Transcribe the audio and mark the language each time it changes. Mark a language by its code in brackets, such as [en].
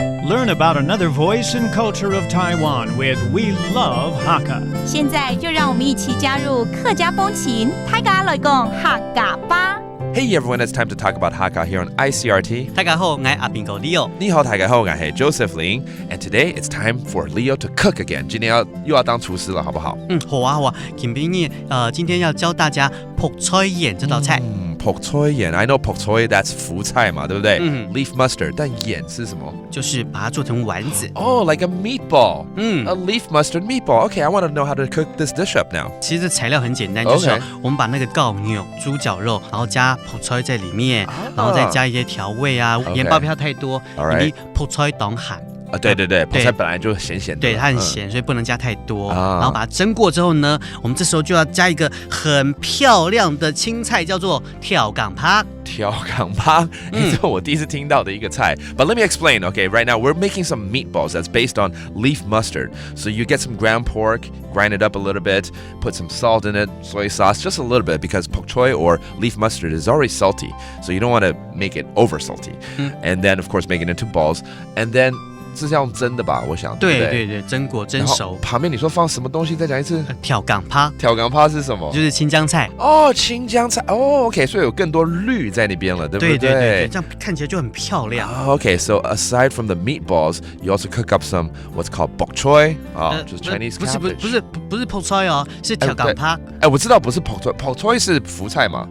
[en] learn about another voice and culture of Taiwan with We Love Hakka. [zh] 现在就让我们一起加入客家风情，大家来讲客家吧。 [en] Hey everyone, it's time to talk about Hakka here on ICRT. [zh] 大家好，我是阿兵哥 Leo。你好，大家好，我是 Joseph Lin. [en] And today it's time for Leo to cook again. [zh] 今天又要当厨师了，好不好？好啊。 김빈이今天要教大家朴菜眼这道菜。朴菜眼 [en] I know [zh] 朴菜 that's 福菜嘛，对不对？Leaf mustard. 但眼是什么？就是把它做成丸子。 [en] Oh, like a meatball. A leaf mustard meatball. Okay, I want to know how to cook this dish up now. [zh] 其实材料很简单，就是我们把那个膏牛、猪脚肉，然后加朴菜在里面，然后再加一些调味啊，盐巴不要太多，因为朴菜当咸。对，朴菜本来就咸咸的，对，它很咸，所以不能加太多。然后把它蒸过之后呢，我们这时候就要加一个很漂亮的青菜，叫做跳港趴。跳港趴，这是我第一次听到的一个菜。 [en] But let me explain. Okay, right now we're making some meatballs that's based on leaf mustard. So you get some ground pork, grind it up a little bit, put some salt in it, soy sauce, just a little bit, because pak choy or leaf mustard is already salty. So you don't want to make it over salty. And then, of course, make it into balls. And then [zh] 这是要用蒸的吧？我想。对，蒸过蒸熟。旁边你说放什么东西？再讲一次。跳港趴。跳港趴是什么？就是青江菜。哦，青江菜。哦 ，OK， 所以有更多绿在那边了，对不对？对，这样看起来就很漂亮。 [en] Okay, so aside from the meatballs, you also cook up some what's called bok choy, [zh] 就是 [en] Chinese cabbage。 [zh] 不是朴菜哦，是跳港趴。我知道不是 bok choy，bok choy 是福菜嘛？